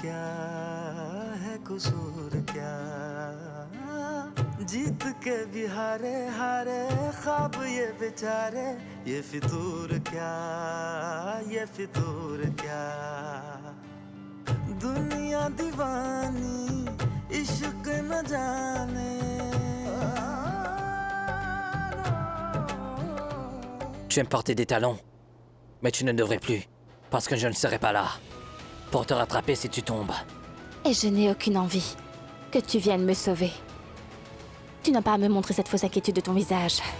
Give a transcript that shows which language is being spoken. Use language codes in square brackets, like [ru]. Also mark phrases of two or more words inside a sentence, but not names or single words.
[hi] क्या जीत के भी हारे हारे ख्वाब ये बेचारे ये फितूर क्या दुनिया दीवानी इश्क न जाने. [fr] Tu aimes porter des talons, mais tu ne devrais plus, parce que je ne serai pas là pour te rattraper si tu tombes. Et je n'ai aucune envie que tu viennes me sauver. Tu n'as pas à me montrer cette fausse inquiétude de ton visage.